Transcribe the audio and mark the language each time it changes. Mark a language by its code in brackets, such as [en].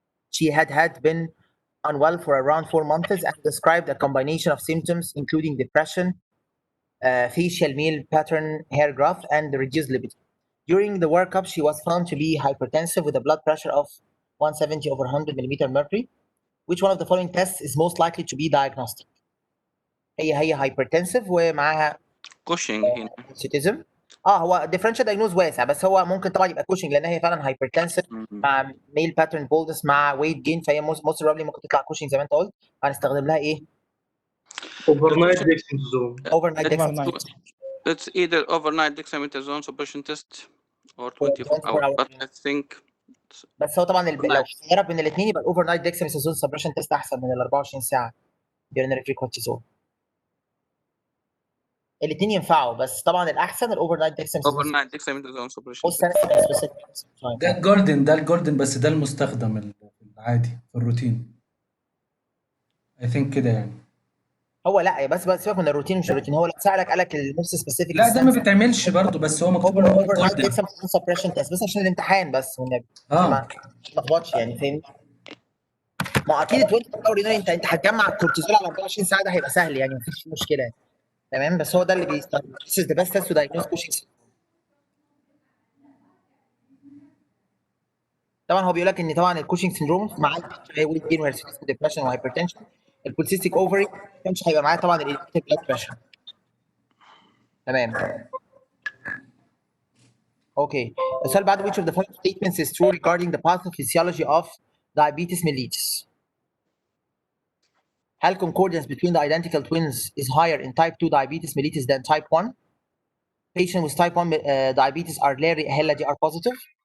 [en] She had been unwell for around 4 months and described a combination of symptoms including depression, facial male pattern hair growth, and reduced libido. During the workup, she was found to be hypertensive with a blood pressure of 170 over 100 millimeter mercury. Which one of the following tests is most likely to be diagnostic? [ar] هي hypertensive ومعاها كوشنج هنا. سيتيزم. هو [en] differential diagnosis [ar] واسع، بس هو ممكن طبعا يبقى كوشنج لان هي فعلا hypertensive مع [en] male pattern baldness [ar] مع [en] weight gain، [ar] فهي [en] most probably [ar] ممكن تطلع كوشنج زي ما انت قلت. هنستخدم لها ايه؟ [en] overnight dexamethasone. overnight dexamethasone. It's either overnight dexamethasone suppression test or 24 hours, but I think [ar] بس هو طبعا لو خيرك بين الاثنين يبقى الاوفر نايت [en] dexamethasone suppression test [ar] احسن من ال 24 ساعه [en] urinary free cortisol. [ar] الاثنين ينفعوا بس طبعا الاحسن الاوفر نايت [en] dexamethasone suppression test. [ar] ده الجولدن بس ده المستخدم العادي في الروتين. [en] I think [ar] كده يعني. هو لا بس سيبك من الروتين، مش الروتين، هو لو سالك قالك الموست سبيسيفيك لا ده ما بيتعملش برضه، بس هو مكتوب انه اوفر نايت جولدن. [en] dexamethasone suppression test [ar] بس عشان الامتحان بس والنبي ما تلخبطش يعني، فاهمني؟ ما اكيد 24 اور انت هتجمع الكورتيزول على 24 ساعه، ده هيبقى سهل يعني مفيش مشكله يعني. تمام. بس هو ده اللي بيستخدم. [en] This is the best test to diagnose Cushing's. [ar] طبعا هو بيقول لك ان طبعا الكوشنج سيندروم معاه ويت جين وهيرسيتس وديبرشن وهايبرتنشن. البوليسيستيك اوفري مش هيبقى معاه طبعا الالكتريك بلاد بريشر. تمام. اوكي. السؤال بعد [en] which of the following statements is true regarding the pathophysiology of diabetes mellitus? [ar] هل [en] concordance between the identical twins is higher in type 2 diabetes mellitus than type 1? Patients with type 1 diabetes are HeLa-DR positive.